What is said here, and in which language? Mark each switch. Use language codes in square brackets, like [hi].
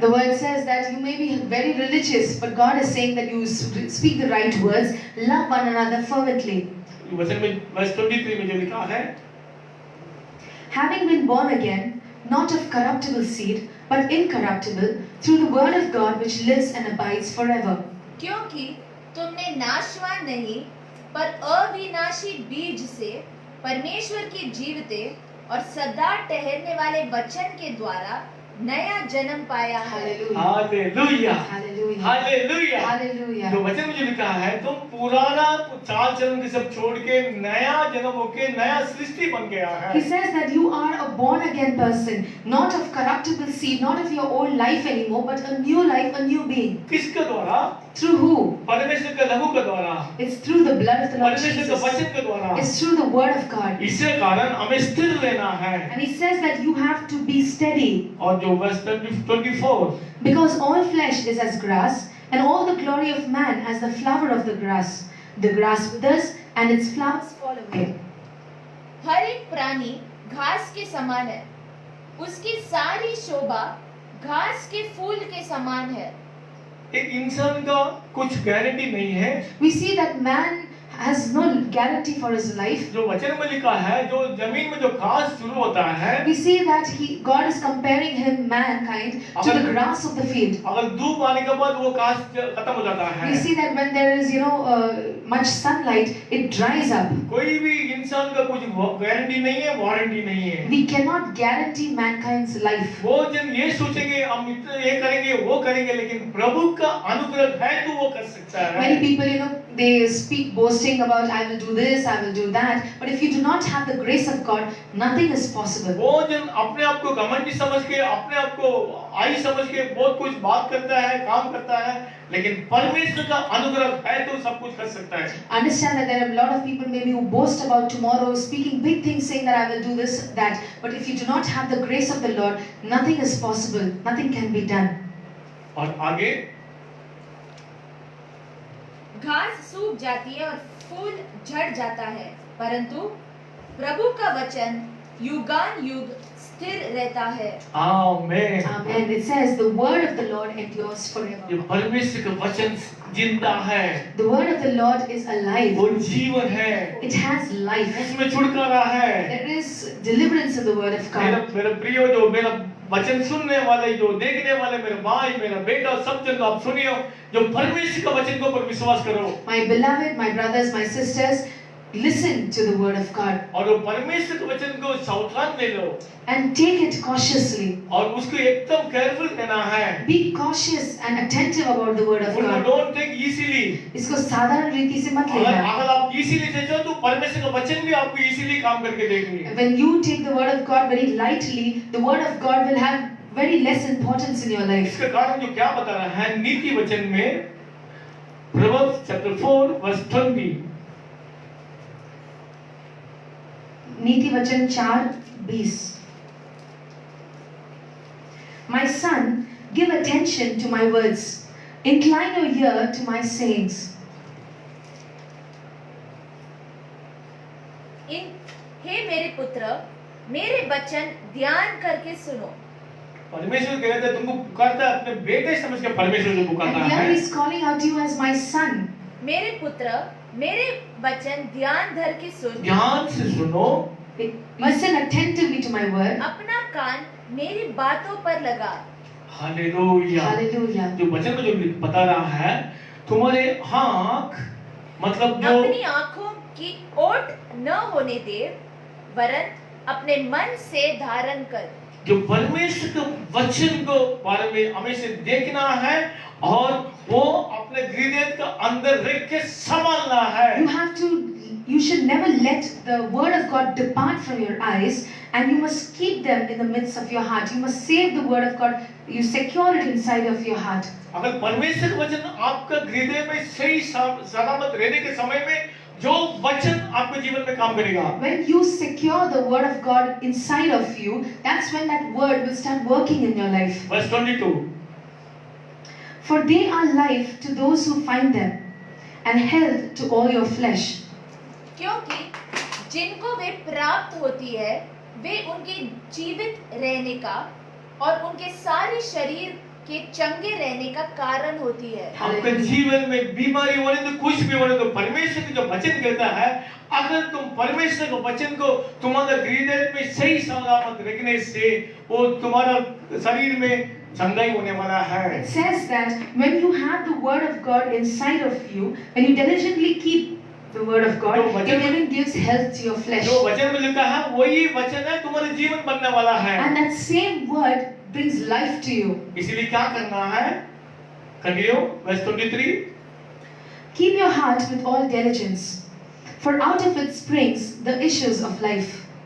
[en] The word says that you may be very religious, but God is saying that you speak the right words, love one another fervently. [hi] वचन में वर्ष 23 में जो लिखा है, [en] Having been born again, not of corruptible seed, but incorruptible, through the word of God which lives and abides forever. [hi] क्योंकि तुमने नाशवान नहीं पर अविनाशी बीज से परमेश्वर के जीवते और सदा ठहरने वाले वचन के द्वारा नया जन्म पाया है। [en] Hallelujah. [hi] Hallelujah, [en] Hallelujah. [hi] Hallelujah. [en] Hallelujah. [hi] जो वचन में जो लिखा है, तुम पुराना चाल चलन के सब छोड़ के नया जन्म होके नया सृष्टि बन गया है। [en] He says that you are a born again person, not of corruptible seed, not of your old life anymore, but a new life, a new being. [hi] किसके द्वारा? [en] Through who? [hi] परमेश्वर के लहू के द्वारा, [en] It's through the blood of the Lord [hi] परमेश्वर के [en] Jesus. [hi] वचन के द्वारा। [en] It's through the word of God. [hi] इसके कारण हमें स्थिर रहना है। [en] And he says that you have to be steady, [hi] और जो वर्ष 24, [en] because all flesh is as grass, and all the glory of man as the flower of the grass. The grass withers, and its flowers fall away. [hi] हर एक प्राणी घास के समान है, उसकी सारी शोभा घास के फूल के समान है। एक इंसान का कुछ गारंटी नहीं है। [en] We see that man has no guarantee for his life. [hi] जो वचन में लिखा है, जो जमीन में जो घास शुरू होता है, [en] We see that God is comparing him, mankind, to the grass of the field. [hi] अगर धूप आने के बाद वो घास खत्म हो जाता है। [en] We see that when there is, much sunlight, it dries up. [hi] कोई भी इंसान का कुछ गारंटी नहीं है, वारंटी नहीं है। [en] We cannot guarantee mankind's life. [hi] वो जन ये सोचेंगे हम ये करेंगे वो करेंगे, लेकिन प्रभु का अनुग्रह है तो वो कर सकता है। [en] Many people, they speak boasting about I will do this, I will do that, but if you do not have the grace of God, nothing is possible. [hi] वो जन अपने आप को घमंडी समझ के, अपने आप को आई समझ के बहुत कुछ बात करता है, काम करता है, लेकिन परमेश्वर का अनुग्रह है तो सब कुछ कर सकता है। [en] Understand that there are a lot of people maybe who boast about tomorrow, speaking big things, saying that I will do this, that, but if you do not have the grace of the Lord, nothing is possible, nothing can be done. [hi] और आगे घास सूख जाती है और फूल झड़ जाता है, परंतु प्रभु का वचन युगान युग स्थिर रहता है। आमीन। [en] Amen. It says the word of the Lord endures forever. [hi] ये परमेश्वर का वचन जिंदा है। [en] The word of the Lord is alive. [hi] वो जीवन है। [en] It has life. [hi] उसमें छुटकारा है। [en] There is deliverance in the word of God. [hi] मेरे प्रियो, जो मेरा वचन सुनने वाले, जो देखने वाले, मेरे भाई, मेरा बेटा, सब जन आप सुनियो, जो परमेश्वर का वचन के ऊपर विश्वास करो। [en] My beloved, my brothers, my sisters, listen to the word of God. [hi] और वो परमेश्वर के वचन को सावधान ले लो। [en] And take it cautiously. [hi] और उसको एकदम केयरफुल रहना है। [en] Be cautious and attentive about the word of [hi] उनको [en] God. Don't take easily. [hi] इसको साधारण रीति से मत अगर लेना. आप इजीली ले जाओ तो परमेश्वर का वचन भी आपको इजीली काम करके देंगे। [en] When you take the word of God very lightly, the word of God will have very less importance in your life. [hi] इसका कारण जो क्या बता रहा है नीति वचन में, [en] Proverbs chapter 4 verse 20, [hi] नीति वचन [en] 4:20 My son, give attention to my words. Incline your ear to my sayings. [hi] हे मेरे पुत्र, मेरे वचन ध्यान करके सुनो। परमेश्वर कहता है तुमको पुकारता है अपने बेटे समझ के परमेश्वर को पुकारता [en] And here [hi] है। [en] he is calling out to you as my son. [hi] मेरे पुत्र, मेरे वचन ध्यान धर के सुन। ध्यान से सुनो। [en] Listen attentively to my word. [hi] अपना कान मेरी बातों पर लगा। हालेलुया। [en] Hallelujah. [hi] जो वचन में जो बता रहा है, तुम्हारे आँख मतलब जो अपनी आंखों की ओट न होने दे, वरन अपने मन से धारण कर। जो परमेश्वर के वचन को बारे में हमें से देखना है और वो अपने हृदय का अंदर रख के संभालना है। [en] You should never let the word of God depart from your eyes, and you must keep them in the midst of your heart. You must save the word of God. You secure it inside of your heart. [hi] अगर परमेश्वर का वचन आपका हृदय में सही सलामत रहने के समय में जो वचन आपके जीवन में काम करेगा। [en] When you secure the word of God inside of you, that's when that word will start working in your life. Verse 22. For they are life to those who find them, and health to all your flesh. [hi] क्योंकि जिनको वे प्राप्त होती है, वे उनके जीवित रहने का और उनके सारे शरीर के चंगे रहने का कारण होती है। आपके जीवन में बीमारी होने तो कुछ भी होने तो परमेश्वर का जो वचन कहता है, अगर तुम परमेश्वर के वचन को तुम्हारे हृदय में सही सलामत रखने से वो तुम्हारा शरीर में चंगाई होने वाला है। [en] It says that when you have the word of God inside of you, when you diligently keep the word of God, it even gives health to your flesh. [hi] जो वचन में लिखा है वही वचन है तुम्हारे जीवन बनने वाला है। [en] And that same word brings life to you. [hi] इसीलिए क्या करना है? [en] Continue, verse 23. Keep your heart with all diligence, for out of it springs the issues of life.